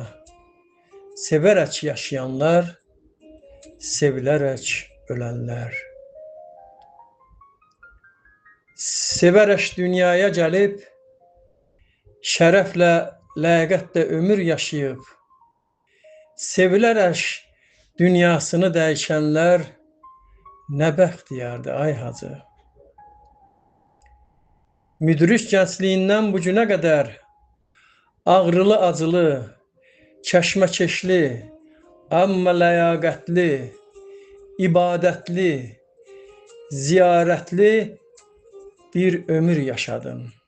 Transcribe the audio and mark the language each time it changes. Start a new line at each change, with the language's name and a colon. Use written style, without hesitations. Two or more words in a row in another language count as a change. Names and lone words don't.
Turkish: Severek yaşayanlar, sevilerek ölenler. Severek dünyaya gelip, şerefle, ləyaqətlə ömür yaşayıp,
Azerbaijani: sevilərək dünyasını dəyişənlər nə bəxtiyardı ay hacı. Müdrik gəncliyindən bu günə qədər ağrılı acılı, çeşməkeşli, amma ləyaqətli, ibadətli, ziyarətli bir ömür yaşadın.